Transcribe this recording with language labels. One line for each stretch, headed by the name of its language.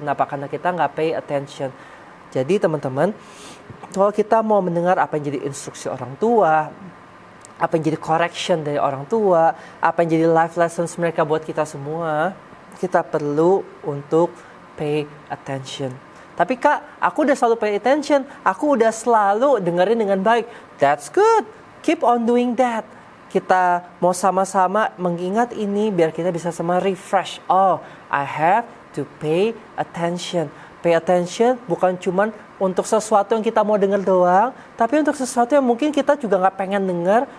Indonesian: Kenapa? Karena kita nggak
English: pay attention.
Indonesian: Jadi teman-teman, kalau kita mau mendengar apa yang jadi instruksi orang tua, apa yang jadi correction dari orang tua, apa yang jadi
English: life lessons
Indonesian: mereka buat kita semua, kita perlu untuk pay attention. Tapi Kak, aku udah selalu
English: pay attention,
Indonesian: aku udah selalu dengerin dengan baik.
English: That's good, keep on doing that.
Indonesian: Kita mau sama-sama mengingat ini biar kita bisa sama refresh.
English: Oh, I have to pay attention. Pay attention
Indonesian: bukan cuma untuk sesuatu yang kita mau dengar doang, tapi untuk sesuatu yang mungkin kita juga nggak pengen dengar.